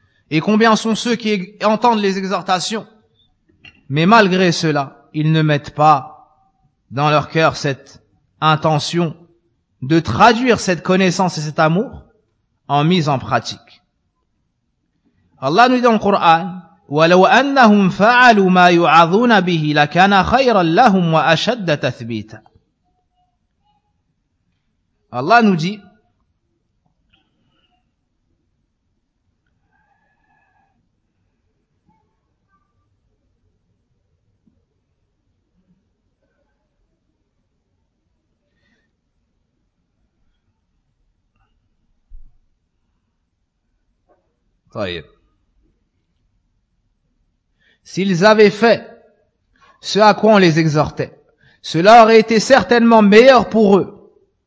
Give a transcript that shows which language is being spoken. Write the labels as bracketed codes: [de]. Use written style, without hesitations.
[fr] Et combien sont ceux qui entendent les exhortations, mais malgré cela, ils ne mettent pas dans leur cœur cette intention de traduire cette connaissance et cet amour en mise en pratique. Allah nous dit dans le Coran: [ar] وَلَوْ أَنَّهُمْ فَعَلُوا مَا يُعَظُونَ بِهِ لَكَانَ خَيْرًا لَهُمْ وَأَشَدَّ تَثْبِيتًا. [fr] Allah nous dit: s'ils avaient fait ce à quoi on les exhortait, cela aurait été certainement meilleur pour eux